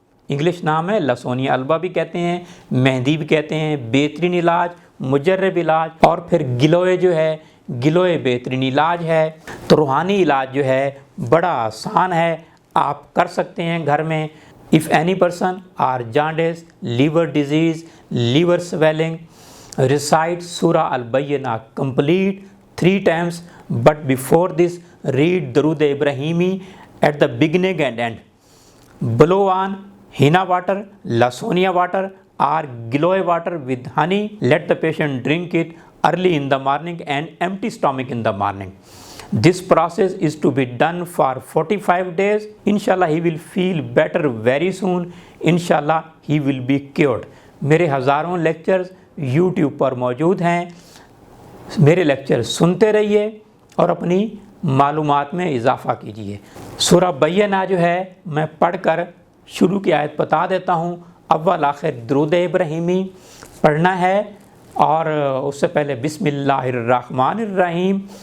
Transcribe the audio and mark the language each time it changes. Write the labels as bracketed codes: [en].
[ur] English نام ہے لسونیا Alba بھی کہتے ہیں، مہندی بھی کہتے ہیں، بہترین علاج، مجرب علاج۔ اور پھر گلوئے جو ہے، گلوئے بہترین علاج ہے۔ تو روحانی علاج جو ہے بڑا آسان ہے، آپ کر سکتے ہیں گھر میں۔ [en] If any person are jaundice, liver disease, liver swelling, recite Surah Al-Bayyinah complete 3 times, but before this read Darud Ibrahimi at the beginning and end. Blow on henna water, lawsonia water or giloy water with honey. Let the patient drink it early in the morning and empty stomach in the morning. This process is to be done for 45 days. Inshallah he will feel better very soon. Inshallah he will be cured. [ur] میرے ہزاروں lectures YouTube پر موجود ہیں، میرے lecture سنتے رہیے اور اپنی معلومات میں اضافہ کیجیے۔ سورہ بینہ جو ہے میں پڑھ کر شروع کی آیت بتا دیتا ہوں۔ اول آخر درود ابراہیمی پڑھنا ہے، اور اس سے پہلے بسم اللہ الرحمن الرحیم۔